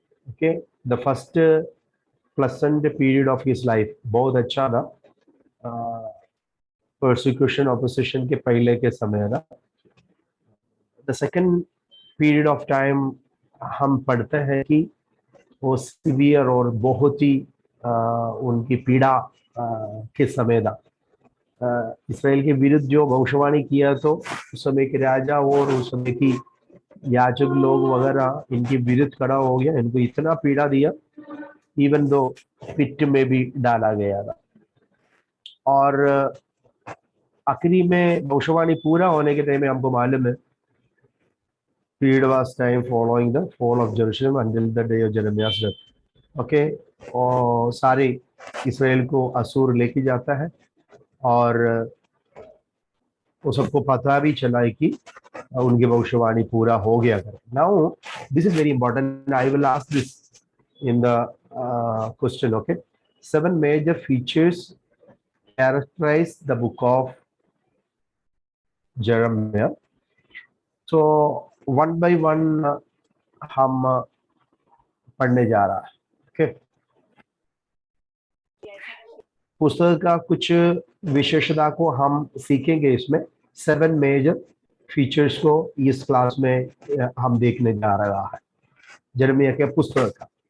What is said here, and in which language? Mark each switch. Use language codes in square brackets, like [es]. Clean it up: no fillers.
[en] Okay, the first pleasant period of his life [hi] बहुत अच्छा था. Persecution opposition के पहले के समय था. [en] The second period of time [hi] हम पढ़ते हैं कि वो सिवियर और बहुत ही उनकी पीड़ा के समय था. इसराइल के विरुद्ध जो भविष्यवाणी किया तो उस समय के राजा और उस समय की याजक लोग वगैरह इनके विरुद्ध खड़ा हो गया. इनको इतना पीड़ा दिया इवन दो पिट में भी डाला गया था. और आखिरी में भविष्यवाणी पूरा होने के टाइम में हमको मालूम है [en] period was time following the fall of Jerusalem until the day of Jeremiah's death. [hi] Okay, और सारे इसराइल को असुर लेके जाता है और वो सबको पता भी चला है कि उनकी भविष्यवाणी पूरा हो गया. [en] Now this is very important. I will ask this in the question. Okay, 7 major features characterize the book of Jeremiah. So one by one [hi] हम पढ़ने जा रहा है. Okay, पुस्तक का कुछ विशेषता को हम सीखेंगे. इसमें 7 मेजर फीचर्स को इस क्लास में हम देखने जा रहा है जर्मिया के पुस्तक का.